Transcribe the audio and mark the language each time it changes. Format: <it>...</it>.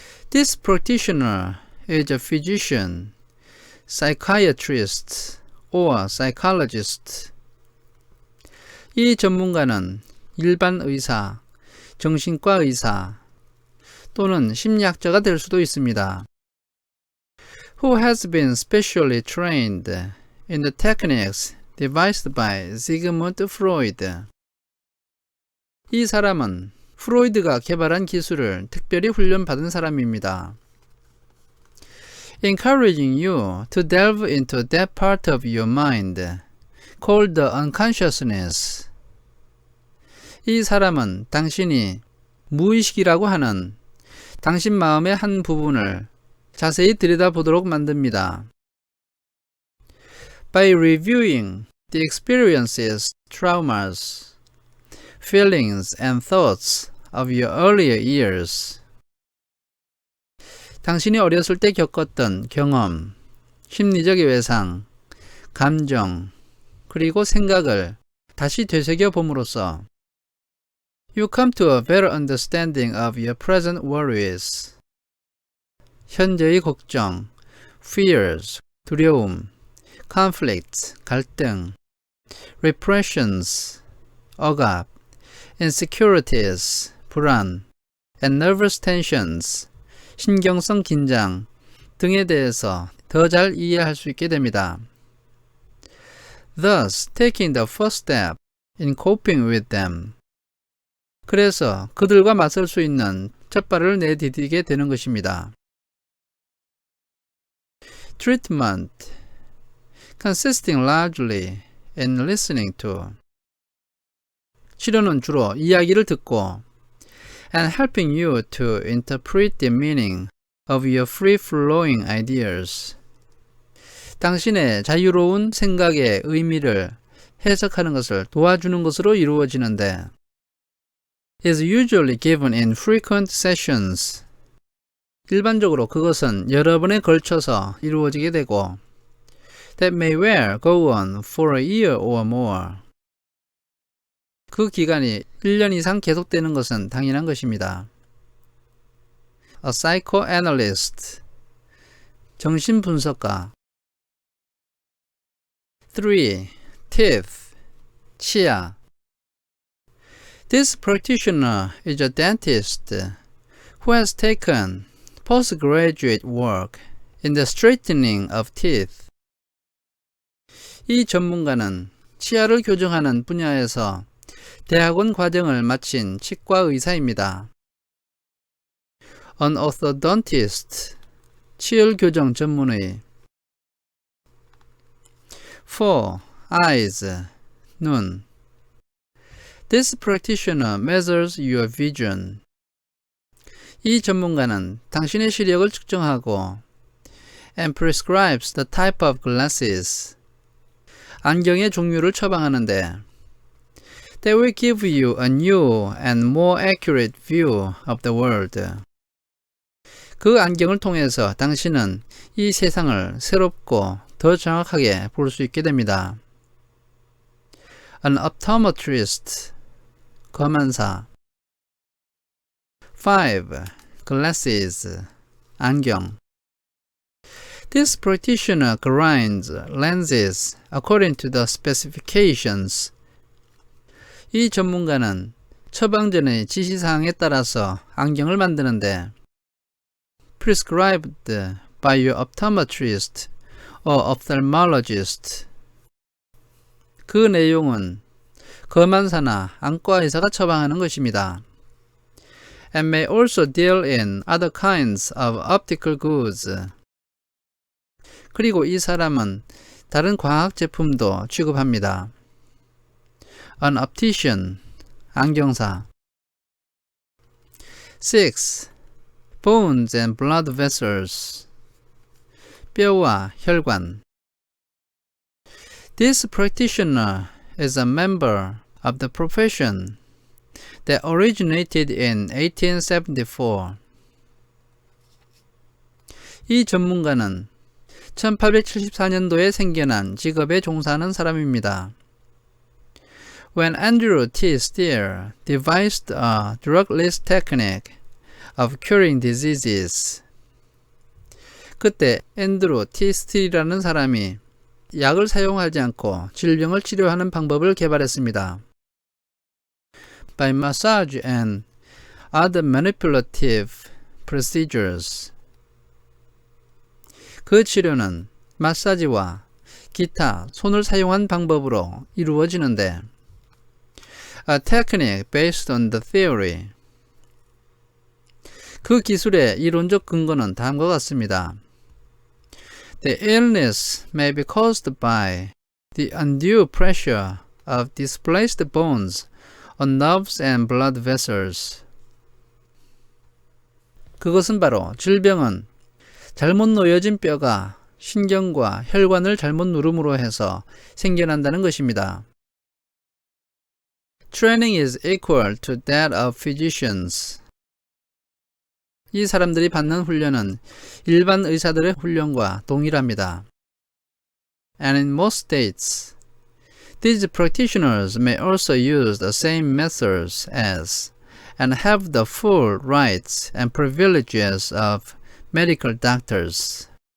<en>This practitioner is a physician, psychiatrist, or psychologist.</en> <ko>이 전문가는 일반 의사, 정신과 의사 또는 심리학자가 될 수도 있습니다.</ko> <en>Who has been specially trained in the techniques devised by Sigmund Freud.</en> <ko>이 사람은 프로이드가 개발한 기술을 특별히 훈련받은 사람입니다.</ko> <en>Encouraging you to delve into that part of your mind called the unconsciousness.</en> <ko>이 사람은 당신이 무의식이라고 하는 당신 마음의 한 부분을 자세히 들여다보도록 만듭니다.</ko> <en>By reviewing the experiences, traumas, feelings and thoughts of your earlier years.</en> <ko>당신이 어렸을 때 겪었던 경험, 심리적 외상, 감정, 그리고 생각을 다시 되새겨 봄으로써</ko> <en>You come to a better understanding of your present worries.</en> <ko>현재의 걱정,</ko> <en>fears,</en> <ko>두려움,</ko> <en>conflicts,</en> <ko>갈등,</ko> <en>repressions,</en> <ko>억압,</ko> <en>insecurities,</en> <ko>불안,</ko> <en>and nervous tensions,</en> <ko>신경성 긴장 등에 대해서 더 잘 이해할 수 있게 됩니다.</ko> <en>Thus, taking the first step in coping with them.</en> <ko>그래서 그들과 맞설 수 있는 첫 발을 내디디게 되는 것입니다.</ko> <en>Treatment, consisting largely in listening to.</en> <ko>치료는 주로 이야기를 듣고</ko> <en>and helping you to interpret the meaning of your free-flowing ideas.</en> <ko>당신의 자유로운 생각의 의미를 해석하는 것을 도와주는 것으로 이루어지는데</ko> <en>is usually given in frequent sessions.</en> <ko>일반적으로 그것은 여러 번에 걸쳐서 이루어지게 되고</ko> <en>that may well go on for a year or more.</en> <ko>그 기간이 1년 이상 계속되는 것은 당연한 것입니다.</ko> <en>A psychoanalyst.</en> <ko>정신분석가.</ko> <en>3. Teeth.</en> <ko>치아.</ko> <en>This practitioner is a dentist who has taken postgraduate work in the straightening of teeth.</en> <ko>이 전문가는 치아를 교정하는 분야에서 대학원 과정을 마친 치과 의사입니다.</ko> <en>An orthodontist,</en> <ko>치열 교정 전문의.</ko> <en>4. Eyes,</en> <ko>눈.</ko> <en>This practitioner measures your vision.</en> <ko>이 전문가는 당신의 시력을 측정하고</ko> <en>and prescribes the type of glasses.</en> <ko>안경의 종류를 처방하는데</ko> <en>They will give you a new and more accurate view of the world.</en> <ko>그 안경을 통해서 당신은 이 세상을 새롭고 더 정확하게 볼 수 있게 됩니다.</ko> <en>An optometrist,</en> <ko>검안사.</ko> <en>5. Glasses,</en> <ko>안경.</ko> <en>This practitioner grinds lenses according to the specifications.</en> <ko>이 전문가는 처방전의 지시사항에 따라서 안경을 만드는데</ko> <en>prescribed by your optometrist or ophthalmologist.</en> <ko>그 내용은 검안사나 안과 의사가 처방하는 것입니다.</ko> <en>And may also deal in other kinds of optical goods.</en> <ko>그리고 이 사람은 다른 과학 제품도 취급합니다.</ko> <en>An optician,</en> <ko>안경사.</ko> <en>6. Bones and blood vessels,</en> <ko>뼈와 혈관.</ko> <en>This practitioner is a member of the profession that originated in 1874.</en> <ko>이 전문가는 1874년도에 생겨난 직업에 종사하는 사람입니다.</ko> <en>When Andrew T. Steer devised a drugless technique of curing diseases.</en> <ko>그때 앤드루 T. 스틸이라는 사람이 약을 사용하지 않고 질병을 치료하는 방법을 개발했습니다.</ko> <en>By massage and other manipulative procedures.</en> <ko>그 치료는 마사지와 기타 손을 사용한 방법으로 이루어지는데</ko> <en>A technique based on the theory.</en> <ko>그 기술의 이론적 근거는 다음과 같습니다.</ko> <en>The illness may be caused by the undue pressure of displaced bones on nerves and blood vessels.</en> <ko>그것은 바로 질병은 잘못 놓여진 뼈가 신경과 혈관을 잘못 누름으로 해서 생겨난다는 것입니다.</ko> <en>Training is equal to that of physicians.</en> <ko>이 사람들이 받는 훈련은 일반 의사들의 훈련과 동일합니다.</ko> <en>And in most states, these practitioners may also use the same methods as and have the full rights and privileges of medical doctors.</en>